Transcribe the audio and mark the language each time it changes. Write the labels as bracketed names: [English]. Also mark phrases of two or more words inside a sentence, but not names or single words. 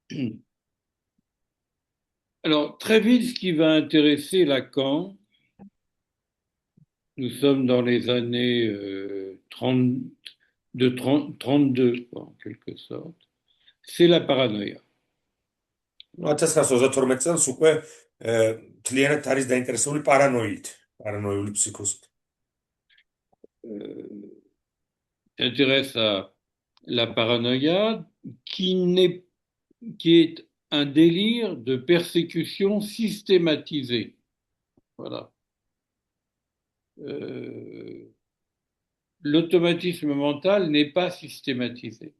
[French] Alors, très vite, ce qui va intéresser Lacan, nous sommes dans les années 32, en quelque sorte, c'est la paranoïa. [Georgian] 1932 წელს უკვე თლიანად არის დაინტერესებული paranoïული psychose. [French] S'intéresse à la paranoïa qui est un délire de persécution systématisée. Voilà. L'automatisme mental n'est pas systématisé.